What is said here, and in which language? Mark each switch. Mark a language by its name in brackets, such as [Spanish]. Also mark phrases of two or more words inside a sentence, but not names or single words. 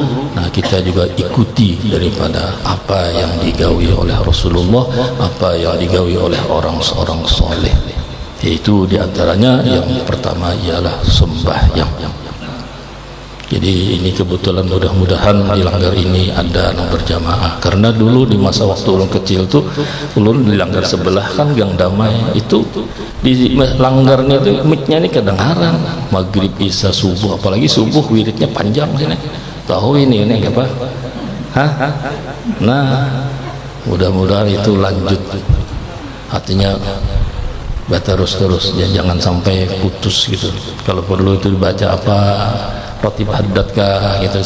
[Indonesian] Nah, kita juga ikuti daripada apa yang digawi oleh Rasulullah, apa yang digawi oleh orang-orang soleh. Yaitu diantaranya yang pertama ialah sembahyang. Jadi ini kebetulan mudah-mudahan di Langgar ini ada yang berjamaah, karena dulu di masa waktu ulun kecil tuh ulun di Langgar sebelah kan Gang Damai itu, di Langgarnya itu miknya ini kedengaran maghrib isya subuh, apalagi subuh wiridnya panjang sini. Tahu ini apa? Nah, mudah-mudahan itu lanjut, artinya terus ya, jangan sampai putus gitu. Kalau perlu itu dibaca apa roti haddad kah gitu.